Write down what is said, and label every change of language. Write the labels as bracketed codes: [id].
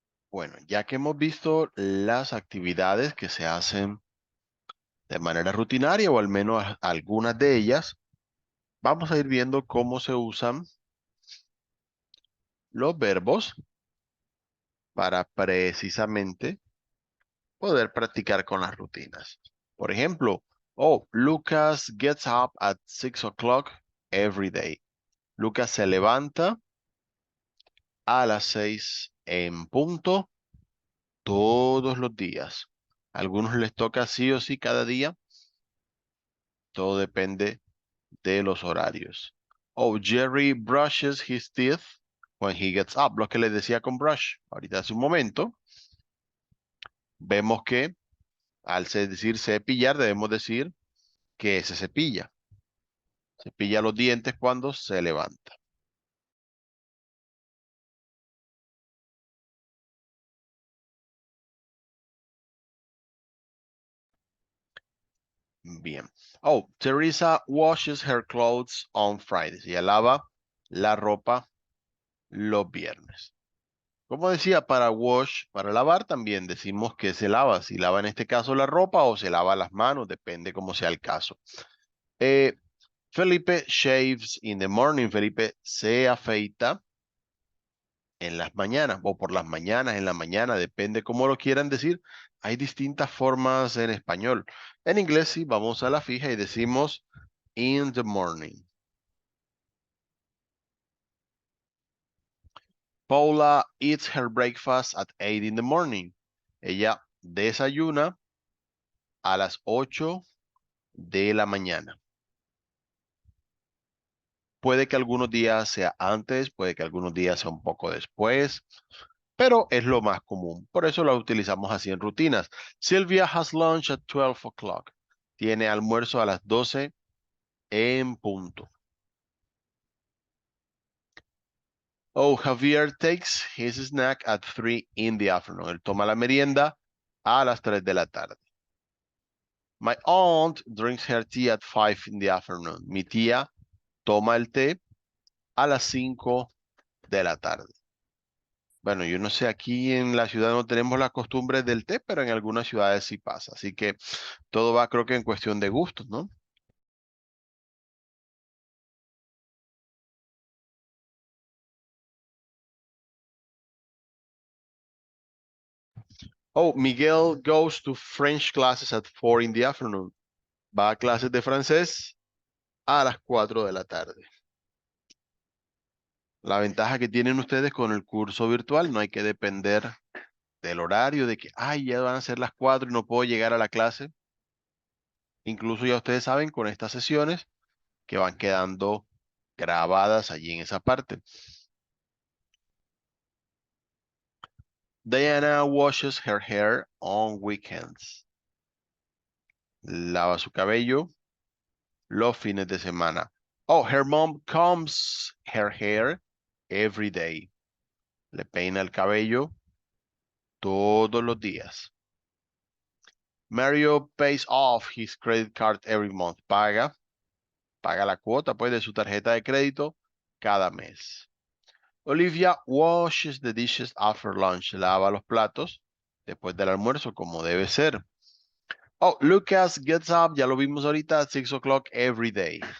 [es] Bueno, ya que hemos visto las actividades que se hacen de manera rutinaria, o al menos algunas de ellas, vamos a ir viendo cómo se usan los verbos para precisamente poder practicar con las rutinas. Por ejemplo, [en] oh, Lucas gets up at 6 o'clock every day. [es] Lucas se levanta a las 6 en punto todos los días. A algunos les toca sí o sí cada día. Todo depende de los horarios. [en] Oh, Jerry brushes his teeth when he gets up. [es] Lo que les decía con brush. Ahorita hace un momento. Vemos que al decir cepillar, debemos decir que se cepilla. Cepilla los dientes cuando se levanta. Bien. [en] Oh, Teresa washes her clothes on Fridays. [es] Ella lava la ropa los viernes. Como decía, para wash, para lavar, también decimos que se lava. Si lava en este caso la ropa o se lava las manos, depende cómo sea el caso. [en] Eh, Felipe shaves in the morning. [es] Felipe se afeita en las mañanas o por las mañanas, en la mañana, depende cómo lo quieran decir. Hay distintas formas en español. En inglés sí, vamos a la fija y decimos [en] in the morning. Paula eats her breakfast at 8 in the morning. [es] Ella desayuna a las 8 de la mañana. Puede que algunos días sea antes, puede que algunos días sea un poco después, pero es lo más común. Por eso lo utilizamos así en rutinas. [en] Sylvia has lunch at 12 o'clock. [es] Tiene almuerzo a las 12 en punto. [en] Oh, Javier takes his snack at 3 in the afternoon. [es] Él toma la merienda a las 3 de la tarde. [en] My aunt drinks her tea at 5 in the afternoon. [es] Mi tía toma el té a las 5 de la tarde. Bueno, yo no sé, aquí en la ciudad no tenemos la costumbre del té, pero en algunas ciudades sí pasa. Así que todo va, creo que en cuestión de gustos, ¿no? [en] Oh, Miguel goes to French classes at 4 in the afternoon. [es] Va a clases de francés a las 4 de la tarde. La ventaja que tienen ustedes con el curso virtual, no hay que depender del horario, de que, ay, ya van a ser las 4 y no puedo llegar a la clase. Incluso ya ustedes saben con estas sesiones que van quedando grabadas allí en esa parte. [en] Diana washes her hair on weekends. [es] Lava su cabello los fines de semana. [en] Oh, her mom combs her hair every day. [es] Le peina el cabello todos los días. [en] Mario pays off his credit card every month. [es] Paga la cuota pues de su tarjeta de crédito cada mes. [en] Olivia washes the dishes after lunch. [es] Lava los platos después del almuerzo como debe ser. [en] Oh, Lucas gets up, [es] ya lo vimos ahorita, [en] at 6 o'clock every day.